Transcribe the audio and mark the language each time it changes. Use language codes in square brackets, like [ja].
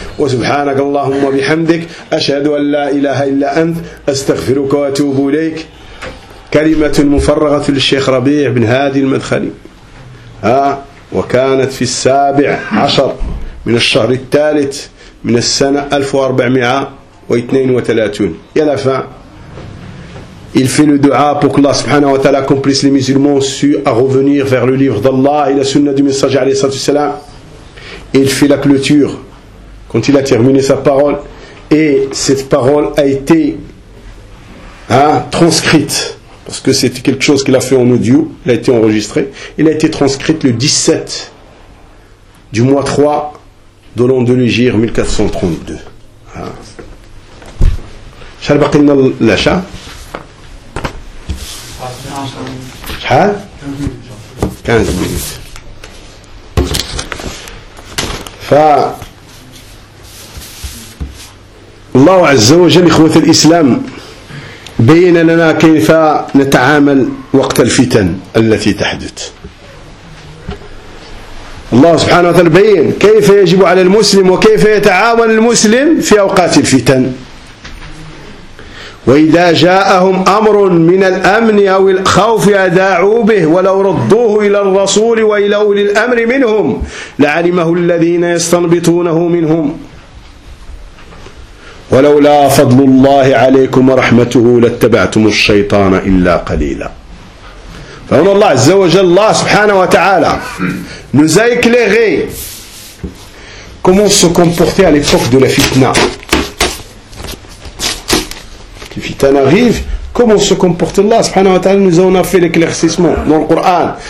[ar] وسبحانك اللهم وبحمدك، أشهد أن لا إله إلا أنت، أستغفرك وأتوب إليك. كلمة مفرغة للشيخ ربيع بن هادي المدخلي، وكانت في 17 من الشهر الثالث من السنة 1432. يا لفا [fr] il fait le dua pour que Allah subhanahu wa ta'ala accomplisse les musulmans su à revenir vers le livre d'Allah et la sunna du messager alayhi salatu wasalam. Et il fait la clôture quand il a terminé sa parole, et cette parole a été transcrite, parce que c'était quelque chose qu'il a fait en audio, il a été enregistré, il a été transcrite le 17 du mois 3 de l'an de l'Hégire 1432. [ar] Chal baqina l'acha شحال؟ 15 مينيت. ف الله عز وجل إخوة الإسلام بين لنا كيف نتعامل وقت الفتن التي تحدث. الله سبحانه وتعالى بين كيف يجب على المسلم وكيف يتعامل المسلم في أوقات الفتن. وإذا جاءهم أمر من الأمن أو الخوف أداعوا به ولو ردوه إلى الرسول وإلى أولي الأمر منهم لعلمه الذين يستنبطونه منهم ولولا فضل الله عليكم ورحمته لاتبعتم الشيطان إلا قليلا. فهنا الله عز وجل الله سبحانه وتعالى [fr] nous a éclairé comment se comporter à l'époque de la fitna. Fitan arrive, comment se comporte Allah subhanahu wa ta'ala, nous en a fait l'éclaircissement dans le Coran.